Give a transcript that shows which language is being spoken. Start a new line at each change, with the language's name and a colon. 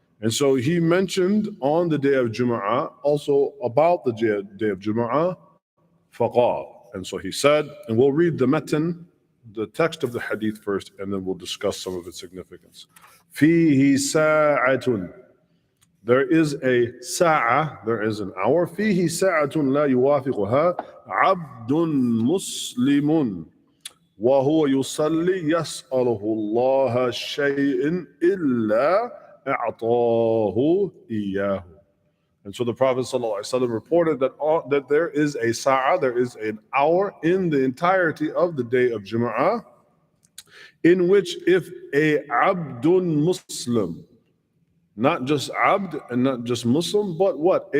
English: And so he mentioned on the day of Jumu'ah, also about the day of Jumu'ah,
Arabic: فقال.
English: And so he said, and we'll read the matan, the text of the hadith first, and then we'll discuss some of its significance.
Arabic: فيه ساعة.
English: There is a sa'a, there is an hour.
Arabic: فيه ساعة لا يوافقها عبد مسلم وهو يصلي يسأله الله شيء إلا أعطاه إياه.
English: And so the Prophet ﷺ reported that there is a sa'a, there is an hour in the entirety of the day of Jumu'ah, in which if a abdun Muslim, not just abd and not just Muslim, but what?